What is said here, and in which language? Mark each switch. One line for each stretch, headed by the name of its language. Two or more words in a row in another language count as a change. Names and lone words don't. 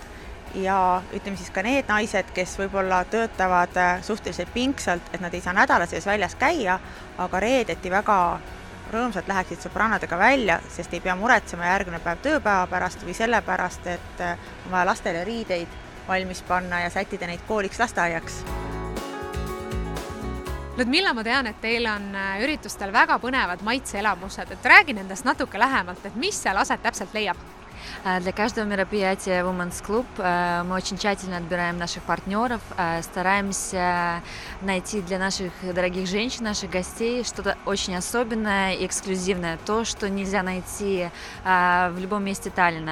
Estonian: Ja ütleme siis ka need naised, kes võib-olla töötavad suhteliselt pingsalt, et nad ei saa nädala sees väljas käia, aga reedeti väga rõõmsalt läheksid sõbrannadega välja, sest ei pea muretsema järgmine päev tööpäeva pärast või sellepärast, et on vaja lastele riideid valmis panna ja sättida neid kooliks lasteaiaks. Ludmilla, ma tean, et teil on üritustel väga põnevad maitseelamused. Et räägi nendest natuke lähemalt, et mis seal aset täpselt leiab?
Russian: Для каждого мероприятия
English: Women's Club
Russian: мы очень тщательно отбираем наших партнеров, стараемся найти для наших дорогих женщин, наших гостей что-то очень особенное и эксклюзивное, то, что нельзя найти в любом месте Таллина.